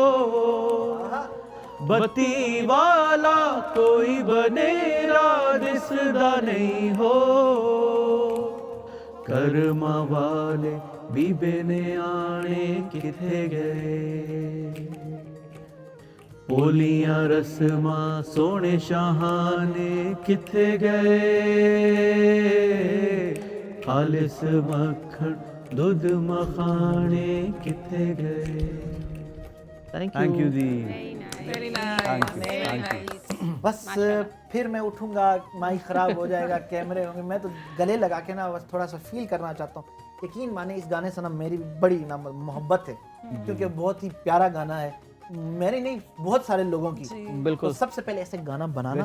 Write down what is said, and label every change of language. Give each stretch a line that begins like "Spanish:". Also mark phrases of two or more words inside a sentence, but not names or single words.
Punjabi: ਬੱਤੀ ਵਾਲਾ ਕੋਈ ਬਨੇਰਾ ਦਿਸਦਾ ਨਹੀਂ ਹੋ, ਕਰਮਾਂ ਵਾਲੇ ਬੀਬੇ ਨੇ ਆਣੇ ਕਿੱਥੇ ਗਏ, ਪੋਲੀਆਂ ਰਸਮਾਂ ਸੋਨੇ ਸ਼ਾਹਾਨੇ ਕਿੱਥੇ ਗਏ, ਖ਼ਾਲਿਸ ਮੱਖਣ ਦੁੱਧ ਮਖਾਣੇ ਕਿੱਥੇ ਗਏ।
English: Thank you ji. वेरी Thank you, नाइस thank you.
Hindi: बस फिर मैं उठूंगा, माइक खराब हो जाएगा, कैमरे होंगे, मैं तो गले लगा के ना बस थोड़ा सा फील करना चाहता हूँ। यकीन माने इस गाने से ना मेरी बड़ी ना मोहब्बत है, क्योंकि बहुत ही प्यारा गाना है, मेरे नहीं बहुत सारे लोगों की। बिल्कुल। तो सबसे पहले ऐसे गाना बनाना,